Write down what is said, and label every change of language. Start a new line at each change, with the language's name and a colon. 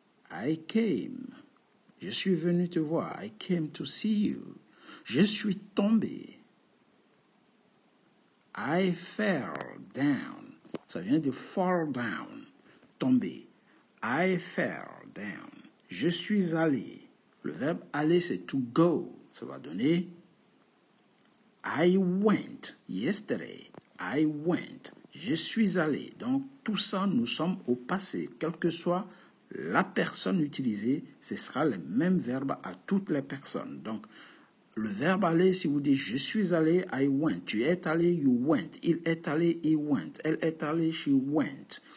English: I came.
French: Je suis venu te voir.
English: I came to see you.
French: Je suis tombé.
English: I fell down.
French: Ça vient de
English: fall down. Tomber. I fell down.
French: Je suis allé. Le verbe aller, c'est to go. Ça va donner
English: I went yesterday. I went.
French: Je suis allé. Donc, tout ça, nous sommes au passé. Quelle que soit la personne utilisée, ce sera le même verbe à toutes les personnes. Donc, le verbe aller, si vous dites je suis allé,
English: I went.
French: Tu es allé,
English: you went.
French: Il est allé,
English: he went.
French: Elle est allée,
English: she went.